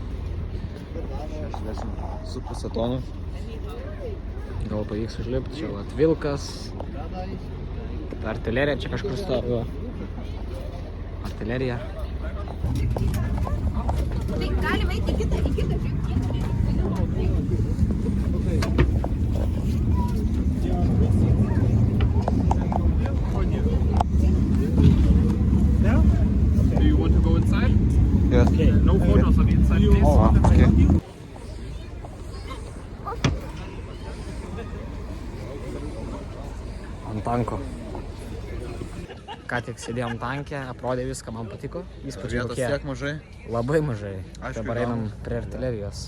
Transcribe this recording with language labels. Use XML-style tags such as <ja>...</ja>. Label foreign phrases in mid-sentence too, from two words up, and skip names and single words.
<lt>2,5 tonų. Gal pavyks užlipti, čia vat vilkas, artilerija čia kažkur stovi, artilerija. Tai galime eiti į kitą</lt> <en>Do you want to go inside? Yes. Okay. No photos on the inside, please. Oh, okay.</en> <lt>Ant tanko. Ką tik sėdėjom tankė, aprodė viską, man patiko. Vietos tiek mažai. Labai mažai. Aišku, Dabar einam prie artilerijos.</lt>